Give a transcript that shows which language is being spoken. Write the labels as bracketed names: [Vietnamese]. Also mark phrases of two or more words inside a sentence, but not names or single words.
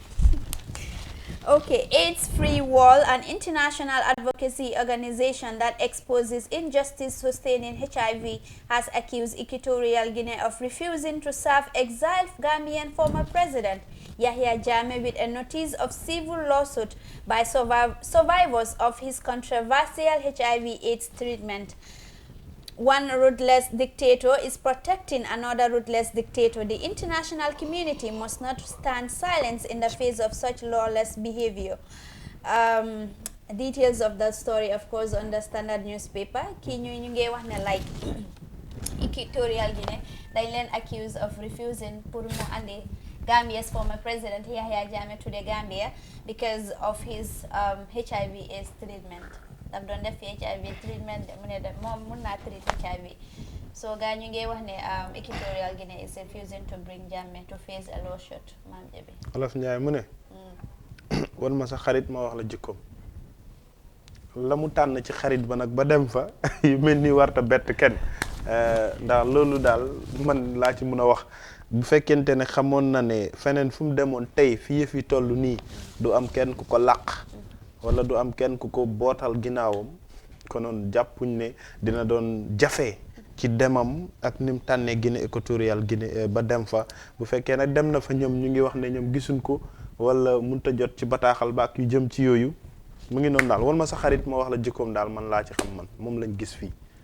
[English] Okay, AIDS Free Wall, an international advocacy organization that exposes injustice sustaining HIV, has accused Equatorial Guinea of refusing to serve exiled Gambian former president Yahya Jammeh with a notice of civil lawsuit by survivors of his controversial HIV/AIDS treatment. One ruthless dictator is protecting another ruthless dictator. The international community must not stand silent in the face of such lawless behavior. Details of the story, of course, on the Standard newspaper. [Wolof] Ki ñu ngi wax ne [English] like Equatorial Guinea [Wolof] dañ leen [English] accused of refusing [Wolof] pour mu andi [English] Gambia's former president Yahya Jammeh to the Gambia because of his HIV/AIDS treatment. [Wolof] daf doon def [English] HIV treatment [Wolof] mu ne moom mun naa [English] treat HIV. So [Wolof] gaa ñu ngi wax ne [English] Equatorial Guinea is refusing to bring Jammeh to face a lawsuit. [Wolof] Maam Jabi Olof Njaay mu ne wan ma sa xarit ma wax la jikkoom la mu tànn ci xarit ba nag ba dem fa yu mel ni warta bett kenn ndax loolu daal man laa ci mun a wax bu fekkente ne xamoon na ne feneen fu mu demoon tey fi yëf yi toll nii du am kenn ku ko làq wala du am kenn ku ko bootal ginnaawam konoon jàppuñ ne dina doon jafe ci demam ak ni mu tànnee Guinée équatoriale Guinée ba dem fa bu fekkee nag dem na fa ñoom ñu ngi wax ne ñoom gisuñ ko wala mënut a jot ci bataaxal ba ak yu jëm ci yooyu mu ngi noonu daal wan ma sa xarit ma wax la jikkoom daal man laa ci xam man moom lañ gis fii.